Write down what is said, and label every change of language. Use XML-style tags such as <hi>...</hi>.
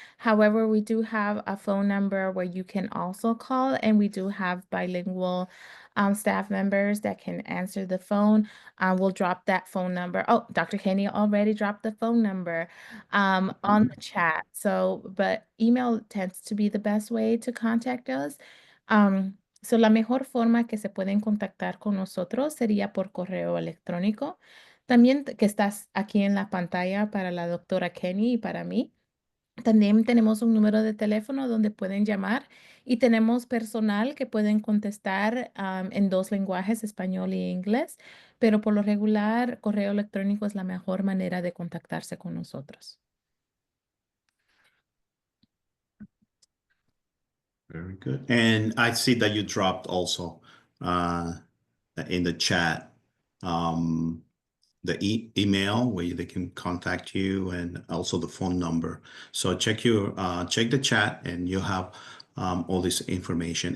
<en>However, we do have a phone number where you can also call, and we do have bilingual staff members that can answer the phone. We'll drop that phone number. Oh, Dr. Kenny already dropped the phone number on the chat. So, but email tends to be the best way to contact us.</en> <es>So la mejor forma que se pueden contactar con nosotros sería por correo electrónico. También que estás aquí en la pantalla para la doctora Kenny y para mí. También tenemos un número de teléfono donde pueden llamar y tenemos personal que pueden contestar en dos lenguajes, español e inglés, pero por lo regular, correo electrónico es la mejor manera de contactarse con nosotros.</es> <en>Very good. And I see that you dropped also in the chat the email where they can contact you and also the phone number. So check the chat and you'll have all this information.</en>